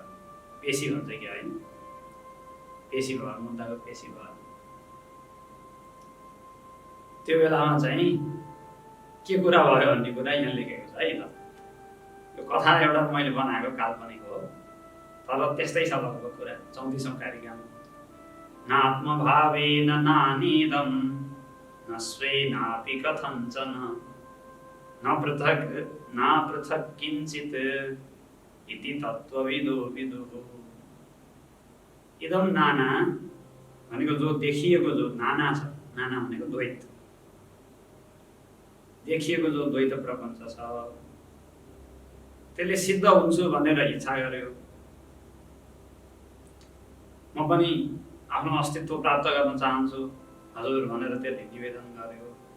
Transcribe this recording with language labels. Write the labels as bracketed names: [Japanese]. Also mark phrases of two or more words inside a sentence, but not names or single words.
[Nepali] पेशी भन्छ कि होइन, पेशी भयो, मुद्दाको पेशी भयो। त्यो बेलामा चाहिँ के कुरा भयो भन्ने कुरा यहाँ लेखेको छ है। यो कथा एउटा मैले बनाएको काल्पनिक हो, तर त्यस्तै छ लगभग कुरा। 34औं कारिकामा [Sanskrit] नात्मभावेन नानिदं न स्वेनापि कथञ्चन न पृथक् किञ्चित् इति तत्त्वविदो विदुः। [Nepali] इदं नाना भनेको जो देखिएको जो नाना छ, नाना भनेको द्वैत, देखिएको जो द्वैत प्रपञ्च छ त्यसले सिद्ध हुन्छु भनेर इच्छा गर्यो। म पनि आफ्नो अस्तित्व प्राप्त गर्न चाहन्छु हजुर भनेर त्यसले निवेदन गर्यो।